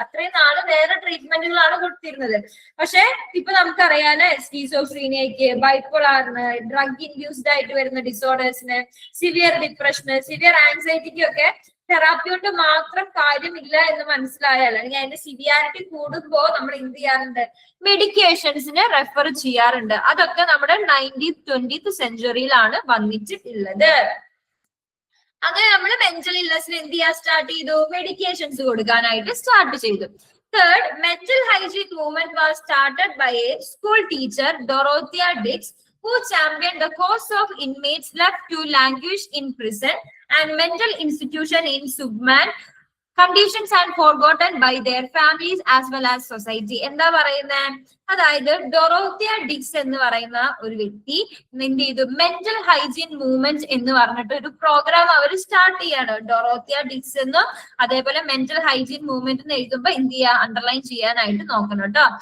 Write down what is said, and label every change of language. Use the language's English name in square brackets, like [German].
[Malayalam] അത്രയും നാള് വേറെ ട്രീറ്റ്മെന്റുകളാണ് കൊടുത്തിരുന്നത്. പക്ഷെ ഇപ്പൊ നമുക്കറിയാലോ, സ്കീസോഫ്രീനിയക്ക്, ബൈപ്പോളാറിന്, ഡ്രഗ് ഇൻഡ്യൂസ്ഡ് ആയിട്ട് വരുന്ന ഡിസോർഡേഴ്സിന്, സിവിയർ ഡിപ്രഷന്, സിവിയർ ആൻസൈറ്റിക്കും ഒക്കെ തെറാപ്പി കൊണ്ട് മാത്രം കാര്യമില്ല എന്ന് മനസ്സിലായാൽ, അല്ലെങ്കിൽ അതിന്റെ സിവിയാരിറ്റി കൂടുമ്പോ നമ്മൾ എന്ത് ചെയ്യാറുണ്ട്, മെഡിക്കേഷൻസിനെ റെഫർ ചെയ്യാറുണ്ട്. അതൊക്കെ നമ്മുടെ 19th 20th സെഞ്ച്വറിയിലാണ് വന്നിട്ടുള്ളത്. അങ്ങനെ നമ്മൾ മെന്റൽ ഇൽനെസ്സിന് എന്ത് ചെയ്യാൻ സ്റ്റാർട്ട് ചെയ്തു, മെഡിക്കേഷൻസ് കൊടുക്കാനായിട്ട് സ്റ്റാർട്ട് ചെയ്തു. [English] Third, mental hygiene movement was started by a school teacher, Dorothea Dix, who championed the cause of inmates left to languish in prison and mental institution in subhuman conditions and forgotten by their families as well as society. [Malayalam] എന്താ പറയുന്നത്, അതായത് Dorothea ഡിക്സ് എന്ന് പറയുന്ന ഒരു വ്യക്തി എന്ത് ചെയ്തു, mental hygiene movement എന്ന് പറഞ്ഞിട്ട് ഒരു പ്രോഗ്രാം അവർ സ്റ്റാർട്ട് ചെയ്യാണ്. ഡൊറോത്തിയ ഡിക്സ് എന്നും അതേപോലെ മെന്റൽ ഹൈജീൻ മൂവ്മെന്റ് എന്ന് എഴുതുമ്പോ എന്ത് ചെയ്യുക, അണ്ടർലൈൻ ചെയ്യാനായിട്ട് നോക്കണം കേട്ടോ.